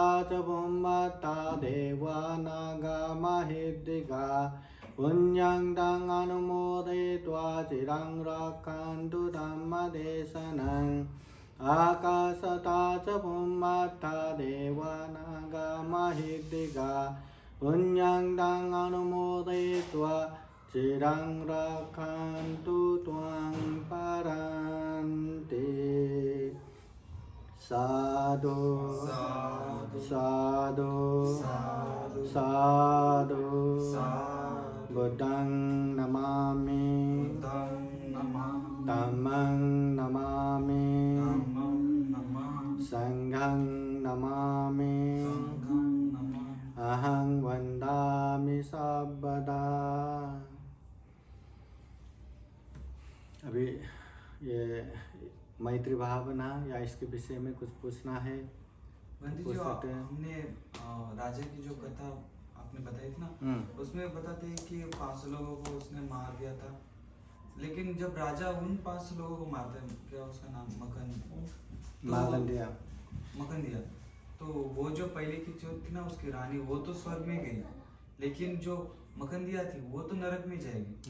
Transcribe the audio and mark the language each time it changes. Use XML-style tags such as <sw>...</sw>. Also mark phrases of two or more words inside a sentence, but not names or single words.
<pi>च भूमत्ता देवानागमहिद्दिगा पुण्यं तं अनुमोदयित्वा चिरं रक्षन्तु धम्मदेशनम् आकाशता च भूमत्ता देवानागमहिद्दिगा पुण्यं तं अनुमोदयित्वा चिरं रक्षन्तु त्वां परन्ति साधु साधु साधु बुद्धं नमामि धम्मं नमामि संघं नमामि अहं वन्दामि सर्वदा।</pi> <hi>अभी ये मैत्री भावना या इसके विषय में कुछ पूछना है? बंदी जो हमने राजा की जो कथा आपने बताई थी ना, उसमें बताते हैं कि 500 लोगों को उसने मार दिया था, लेकिन जब राजा उन 500 लोगों को मारता है, क्या उसका नाम मकंदिया, तो वो जो पहले की जो थी ना उसकी रानी, वो तो स्वर्ग में गई, लेकिन जो मकंदिया थी वो तो नरक में जाएगी।</hi>